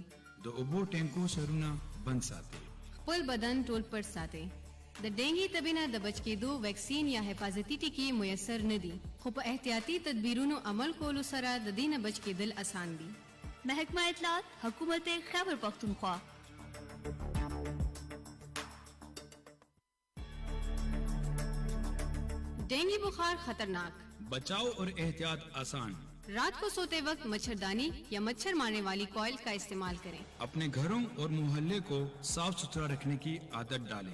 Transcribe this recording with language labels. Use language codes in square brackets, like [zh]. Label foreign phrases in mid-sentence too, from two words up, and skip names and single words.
[ps] د اوبو ټینکو سرونه بند ساتئ. خپل بدن ټول پټ ساتئ. د ډینګي تبې نه د بچ کېدو ویکسین یا حفاظتي ټکي میسر نه دي، خو په احتیاطي تدبیرونو عمل کولو سره د دې نه بچ کېدل اسان دي. [ur] محکمہ اطلاعات حکومت خیبر پختونخوا. ڈینگی بخار خطرناک، بچاؤ اور احتیاط آسان. رات کو سوتے وقت مچھردانی یا مچھر مارنے والی کوئل کا استعمال کریں. اپنے گھروں اور محلے کو صاف ستھرا رکھنے کی عادت ڈالیں.